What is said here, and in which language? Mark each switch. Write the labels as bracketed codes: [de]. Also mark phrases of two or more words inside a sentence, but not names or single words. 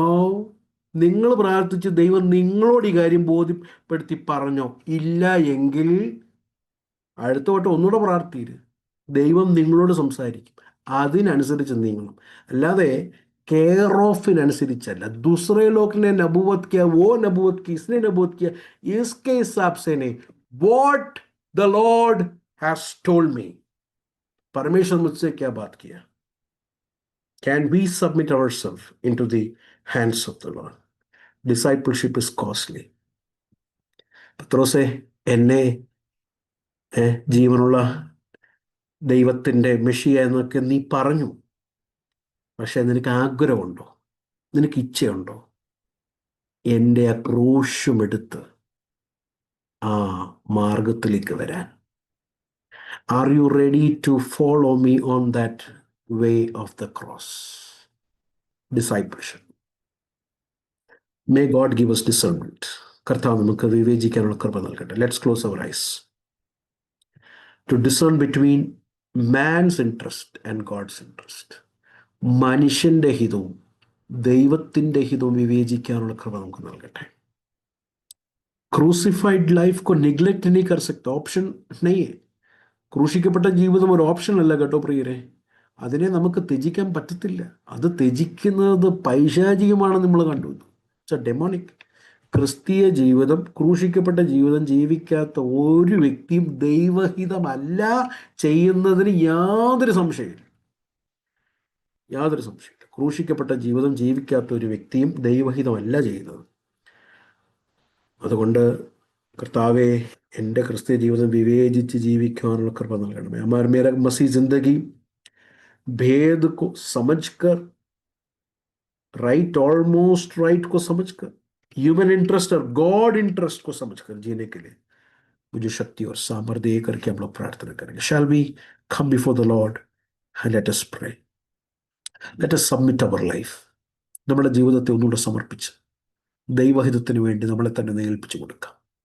[ml] നിങ്ങൾ പ്രാർത്ഥിച്ച് ദൈവം നിങ്ങളോട് ഈ കാര്യം ബോധ്യപ്പെടുത്തി പറഞ്ഞോ? ഇല്ല എങ്കിൽ അടുത്ത വട്ടം ഒന്നുകൂടെ പ്രാർത്ഥിയില്ല, ദൈവം നിങ്ങളോട് സംസാരിക്കും. അതിനനുസരിച്ച് നീങ്ങണം. അല്ലാതെ കെയർ ഓഫിനനുസരിച്ചല്ല. [hi] दूसरे लोकिने नबुवत किया, वो नबुवत की इसने नबूवत किया, इसके हिसाब से नहीं, [en] What the Lord has told me. [hi] परमेश्वर मुझसे क्या बात किया. [en] Can we submit ourselves into the hands of the Lord? Discipleship is costly. [ml] പത്രോസേ, എന്നെ ജീവനുള്ള ദൈവത്തിൻ്റെ മെഷിയ എന്നൊക്കെ നീ പറഞ്ഞു, പക്ഷെ നിനക്ക് ആഗ്രഹമുണ്ടോ, നിനക്ക് ഇച്ഛയുണ്ടോ എൻ്റെ ആ ക്രൂശുമെടുത്ത് ആ മാർഗത്തിലേക്ക് വരാൻ? [en] Are you ready to follow me on that way of the cross? Discipleship. May God give us discernment. [ml] കർത്താവ് നമുക്ക് വിവേചിക്കാനുള്ള കൃപ നൽകട്ടെ. [en] Let's close our eyes to discern between man's interest and God's interest. [ml] മനുഷ്യൻ്റെ ഹിതവും ദൈവത്തിൻ്റെ ഹിതവും വിവേചിക്കാനുള്ള കൃപ നമുക്ക് നൽകട്ടെ. [en] crucified life [hi] को निग्लेक्ट नहीं कर सकता, ഓപ്ഷൻ नहीं है. [ml] ക്രൂശിക്കപ്പെട്ട ജീവിതം ഒരു ഓപ്ഷൻ അല്ല കേട്ടോ പ്രിയരെ. അതിനെ നമുക്ക് ത്യജിക്കാൻ പറ്റത്തില്ല. അത് ത്യജിക്കുന്നത് പൈശാചികമാണെന്ന് നമ്മൾ കണ്ടു. [en] It's a demonic. [ml] ക്രിസ്തീയ ജീവിതം, ക്രൂശിക്കപ്പെട്ട ജീവിതം ജീവിക്കാത്ത ഒരു വ്യക്തിയും ദൈവഹിതമല്ല ചെയ്യുന്നതിന് യാതൊരു സംശയമില്ല. യാതൊരു സംശയമില്ല. ക്രൂശിക്കപ്പെട്ട ജീവിതം ജീവിക്കാത്ത ഒരു വ്യക്തിയും ദൈവഹിതമല്ല ചെയ്യുന്നത്. അതുകൊണ്ട് കർത്താവെ, എൻ്റെ ക്രിസ്തീയ ജീവിതം വിവേചിച്ച് ജീവിക്കാനുള്ള കൃപ നൽകണമേ. [hi] हमारा मेरा मसीह जिंदगी भेद को समझकर, [en] right almost right [hi] को समझकर, [en] human interest [hi] और [en] God interest [hi] को समझकर जीने के लिए मुझे शक्ति और सामर्थ्य दे करके हम लोग प्रार्थना करेंगे. [en] Shall we come before the Lord and let us pray? Let us submit our life. [ml] നമ്മുടെ ജീവിതത്തെ ഒന്നുകൂടെ സമർപ്പിച്ച് ദൈവഹിതത്തിന് വേണ്ടി നമ്മളെ തന്നെ ഏൽപ്പിച്ചു കൊടുക്കാം.